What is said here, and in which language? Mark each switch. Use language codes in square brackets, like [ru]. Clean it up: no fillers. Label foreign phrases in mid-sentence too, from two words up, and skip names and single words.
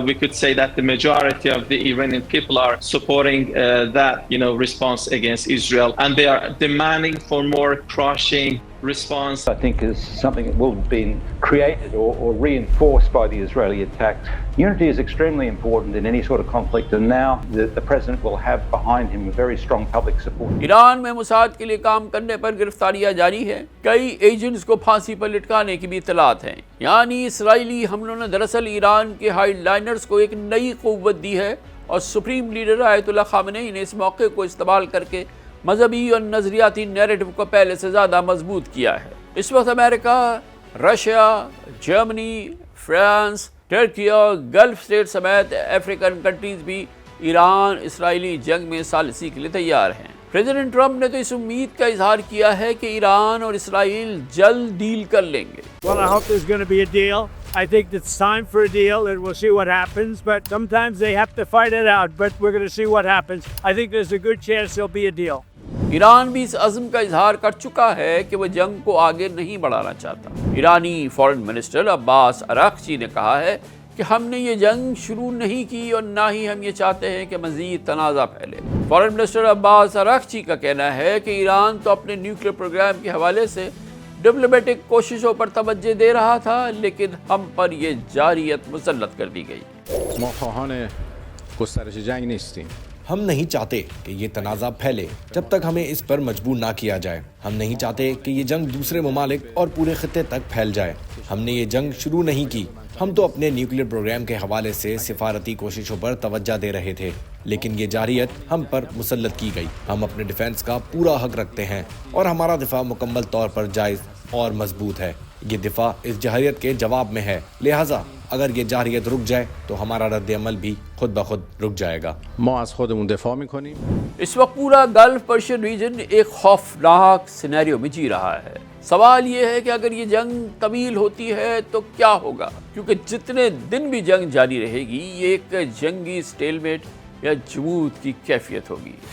[en] We could say that the majority of the Iranian people are supporting that, response against Israel, and they are demanding for more crushing response. I think is something that will be created or reinforced by the Israeli attacks. Unity is extremely important in any sort of conflict, and now the president will have behind him a very strong public support. [ur] ایران میں موساد کے لیے کام کرنے پر گرفتاریاں جاری ہیں. کئی ایجنٹس کو پھانسی پر لٹکانے کی بھی اطلاعات ہیں. یعنی اسرائیلی حملوں نے دراصل ایران کے ہائی لائنرز کو ایک نئی قوت دی ہے، اور [en] supreme leader [ur] آیت اللہ خامنئی نے اس موقع کو استعمال کر کے مذہبی اور نظریاتی نیریٹو کو پہلے سے زیادہ مضبوط کیا ہے. اس وقت امریکہ، رشیا، جرمنی، فرانس، ترکی اور [en] Gulf state [ur] سمیت [en] African countries [ur] بھی ایران اسرائیلی جنگ میں ثالثی کے لیے تیار ہیں. پریزیڈنٹ ٹرمپ نے تو اس امید کا اظہار کیا ہے کہ ایران اور اسرائیل جلد ڈیل کر لیں گے. [en] Well, I hope there's going to be a deal. I think it's time for a deal, and we'll see what happens. But sometimes they have to fight it out. But we're going to see what happens. I think there's a good chance there'll be a deal. [ur] ایران بھی اس عزم کا اظہار کر چکا ہے کہ وہ جنگ کو آگے نہیں بڑھانا چاہتا. ایرانی [en] foreign minister [ur] عباس اراغچی نے کہا ہے کہ ہم نے یہ جنگ شروع نہیں کی اور نہ ہی ہم یہ چاہتے ہیں کہ مزید تنازع پھیلے. [en] foreign minister [ur] عباس اراغچی کا کہنا ہے کہ ایران تو اپنے [en] nuclear program [ur] کے حوالے سے ڈپلومیٹک کوششوں پر توجہ دے رہا تھا، لیکن ہم پر یہ جارحیت مسلط کر دی گئی. [fa] ما خواهان گسترش جنگ نیستیم. [ur] ہم نہیں چاہتے کہ یہ تنازع پھیلے جب تک ہمیں اس پر مجبور نہ کیا جائے. ہم نہیں چاہتے کہ یہ جنگ دوسرے ممالک اور پورے خطے تک پھیل جائے. ہم نے یہ جنگ شروع نہیں کی. ہم تو اپنے [en] nuclear program [ur] کے حوالے سے سفارتی کوششوں پر توجہ دے رہے تھے، لیکن یہ جارحیت ہم پر مسلط کی گئی. ہم اپنے ڈیفنس کا پورا حق رکھتے ہیں اور ہمارا دفاع مکمل طور پر جائز اور مضبوط ہے. یہ دفاع اس جارحیت کے جواب میں ہے، لہٰذا اگر یہ جارحیت رک جائے تو ہمارا رد عمل بھی خود بخود رک جائے گا. [fa] ما از خودمون دفاع میکنیم. [ur] اس وقت پورا [en] Gulf Persian region [ur] ایک خوفناک سینیریو میں جی رہا ہے. سوال یہ ہے کہ اگر یہ جنگ طویل ہوتی ہے تو کیا ہوگا، کیونکہ جتنے دن بھی جنگ جاری رہے گی یہ ایک جنگی سٹیل میٹ یا جمود کی کیفیت ہوگی.